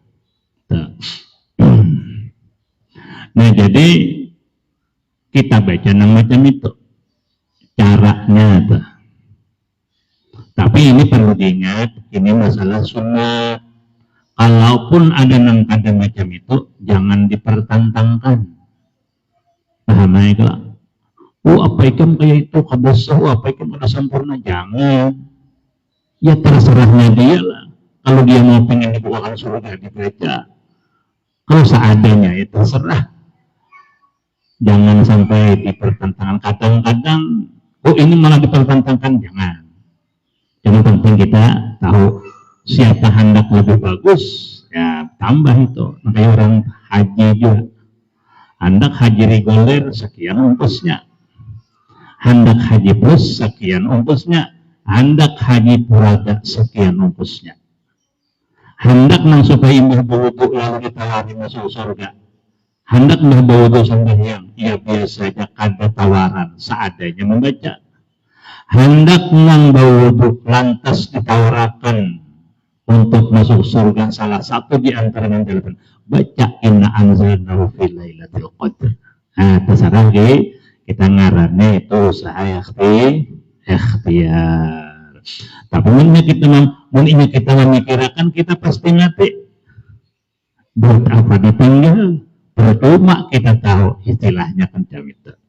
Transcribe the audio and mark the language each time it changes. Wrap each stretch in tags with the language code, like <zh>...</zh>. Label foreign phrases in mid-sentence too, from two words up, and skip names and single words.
<id>Nah, jadi kita baca macam itu caranya tuh. Tapi ini perlu diingat, ini masalah sunnah. Kalaupun ada nang kada macam itu, jangan dipertentangkan. Paham itu? Apa ikam kayak itu kabesah, apa ikam ada sempurna, jangan. Ya terserahnya dia lah. Kalau dia mau pengen dibukakan surga dibaca. Kalau seadanya itu terserah. Jangan sampai dipertentangkan. Kadang-kadang, ini malah dipertentangkan, jangan. Yang penting kita tahu siapa hendak lebih bagus, ya tambah itu. Makanya orang haji juga. Hendak haji reguler sekian ongkosnya. Hendak haji plus sekian ongkosnya. Hendak haji purada sekian ongkosnya. Hendak nang supaya imbah berwudhu lalu ditawari masuk surga. Hendak berwudhu sembahyang, ya biasa saja kada tawaran, seadanya membaca. Hendak nang berwudhu lantas ditawarkan untuk masuk surga, salah satu di antara yang delapan, baca</id> <ar>إنا أنزلناه في ليلة القدر.</ar> <id>Nah, terserah kita ngarannya itu usaha ikhtiar. Tapi ini kita memikirkan, kita pasti nanti buat apa ditinggal, percuma kita tahu istilahnya kan itu.</id>